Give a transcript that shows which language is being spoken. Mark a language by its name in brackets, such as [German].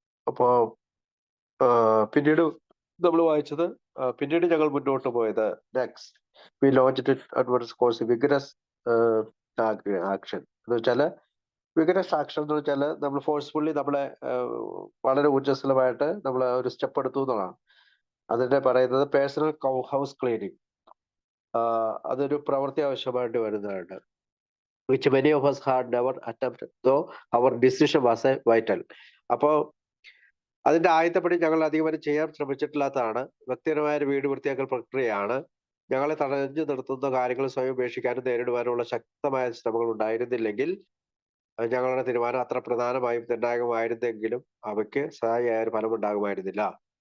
[Malayalam] അപ്പോ പിന്നീട് നമ്മൾ വായിച്ചത് പിന്നീട് ഞങ്ങൾ മുന്നോട്ട് പോയത് [English] next we launched advance course vigorous action [Malayalam] എന്ന് വെച്ചാല് വിഗറസ് ആക്ഷൻ എന്ന് വെച്ചാല് നമ്മൾ ഫോഴ്സ്ഫുള്ളി നമ്മളെ വളരെ ഊർജ്ജസ്വലമായിട്ട് നമ്മൾ ഒരു സ്റ്റെപ്പ് എടുത്തു എന്നുള്ളതാണ്. അതിന്റെ പറയുന്നത് പേഴ്സണൽ ഹൗസ് ക്ലീനിങ്. അതൊരു പ്രവൃത്തി ആവശ്യമായിട്ട് വരുന്നതാണ്. [English] Which many of us had never attempted though our decision was a vital. [Malayalam] അപ്പോ അതിന്റെ ആദ്യത്തെപ്പടി ഞങ്ങൾ അധികം ചെയ്യാൻ ശ്രമിച്ചിട്ടില്ലാത്തതാണ്. വ്യക്തിപരമായ ഒരു വീട് വൃത്തിയാക്കൽ പ്രക്രിയയാണ്. ഞങ്ങളെ തടഞ്ഞു നിർത്തുന്ന കാര്യങ്ങൾ സ്വയം ഉപേക്ഷിക്കാനും നേരിടുവാനുള്ള ശക്തമായ ശ്രമങ്ങൾ ഉണ്ടായിരുന്നില്ലെങ്കിൽ ഞങ്ങളുടെ തീരുമാനം അത്ര പ്രധാനമായും നിർണായകമായിരുന്നെങ്കിലും അവയ്ക്ക് സഹായിയായ ഒരു ഫലം ഉണ്ടാകുമായിരുന്നില്ല.